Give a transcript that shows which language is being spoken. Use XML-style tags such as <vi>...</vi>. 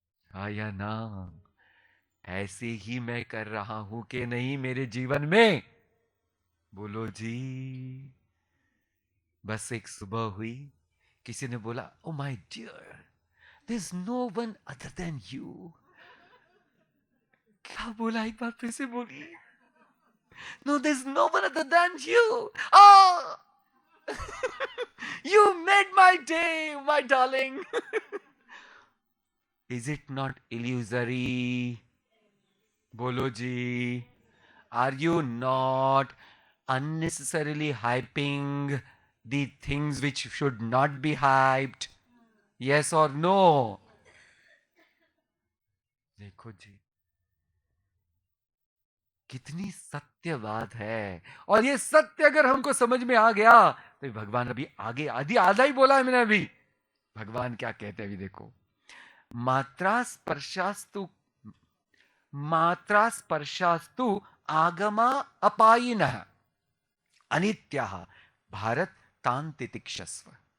<hi>हाँ या ना? ऐसे ही मैं कर रहा हूं कि नहीं मेरे जीवन में? बोलो जी। बस एक सुबह हुई, किसी ने बोला</hi> <en>Oh my dear, there is no one other than you.</en> <hi>क्या बोला? एक बार फिर से बोलिए।</hi> <en>No, there is no one other than you. Ah You made my day, my darling. Is it not illusory?</en> <hi>Bolo ji.</hi> <en>Are you not unnecessarily hyping the things which should not be hyped? Yes or no?</en> <hi>देखो जी, कितनी सत्य बात है। और ये सत्य अगर हमको समझ में आ गया तो भगवान अभी आगे आधी आधा ही बोला है मैंने अभी। भगवान क्या कहते हैं अभी देखो,</hi> <sa>मात्रा स्पर्शास्तु, मात्रा स्पर्शास्तु आगमा अपायिनः अनित्यः भारत तान तितिक्षस्व।</sa>